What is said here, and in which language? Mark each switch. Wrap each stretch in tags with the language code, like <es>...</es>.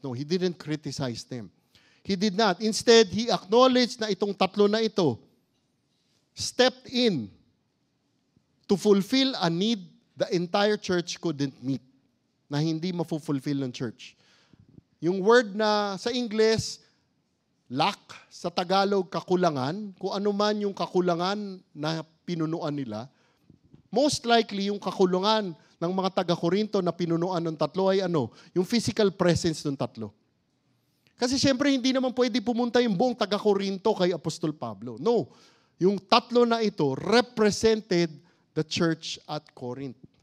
<en>No, he didn't criticize them. He did not. Instead, he acknowledged</en> <tl>na itong tatlo na ito</tl> <en>stepped in to fulfill a need the entire church couldn't meet,</en> <tl>na hindi mafulfill ng church. Yung word na sa English, lack, sa Tagalog, kakulangan, kung ano man yung kakulangan na pinunuan nila, most likely yung kakulangan ng mga taga-Korinto na pinunuan ng tatlo ay yung physical presence ng tatlo. Kasi siyempre hindi naman pwede pumunta yung buong taga-Korinto kay Apostol Pablo.</tl> <en>No,</en> <tl>yung tatlo na ito</tl> <en>represented the church at Corinth.</en>